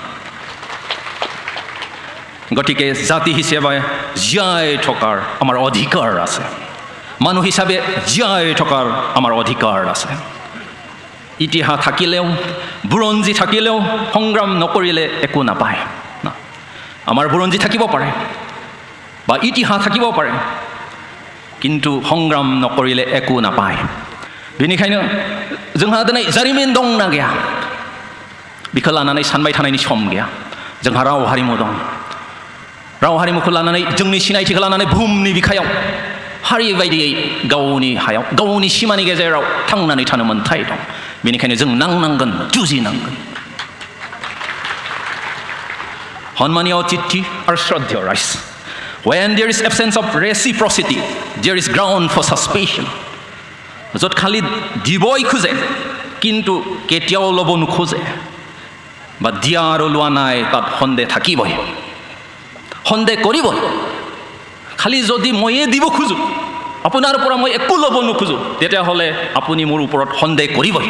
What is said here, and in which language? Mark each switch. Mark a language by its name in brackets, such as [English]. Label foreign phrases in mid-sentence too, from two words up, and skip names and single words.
[Assamese] গতিকে জাতি হিচাপে জীয়াই থকাৰ আমাৰ অধিকাৰ আছে, মানুহ হিচাপে জীয়াই থকাৰ আমাৰ অধিকাৰ আছে। ইতিহাস থাকিলেও বুৰঞ্জী থাকিলেও সংগ্ৰাম নকৰিলে একো নাপায়। আমাৰ বুৰঞ্জী থাকিব পাৰে বা ইতিহাস থাকিব পাৰে, কিন্তু সংগ্ৰাম নকৰিলে একো নাপায়। [Bodo] बेनिखायनो जोंहा दिनै जारिमिन दंना गैया बेखौ लानानै सानबाय थानायनि सम गैया। जोंहा राव हारिमु दं। राव हारिमुखौ लानानै जोंनि सिनायथिखौ लानानै बुहुमनि बिखायाव हारि बायदियै गावनि हायाव गावनि सिमानि गेजेराव थांनानै थानो मोन्थाय दं। बेनिखायनो जों नांनांगोन, जुजिनांगोन। सन्मानीय अतिथि आरो श्रद्धेय राइज, [English] when there is absence of reciprocity there is ground for suspicion। [Assamese] য'ত খালি দিবই খোজে কিন্তু কেতিয়াও ল'ব নোখোজে বা দিয়া আৰু লোৱা নাই তাত সন্দেহ থাকিবই, সন্দেহ কৰিবই। খালি যদি ময়ে দিব খোজোঁ, আপোনাৰ পৰা মই একো ল'ব নোখোজোঁ, তেতিয়াহ'লে আপুনি মোৰ ওপৰত সন্দেহ কৰিবই।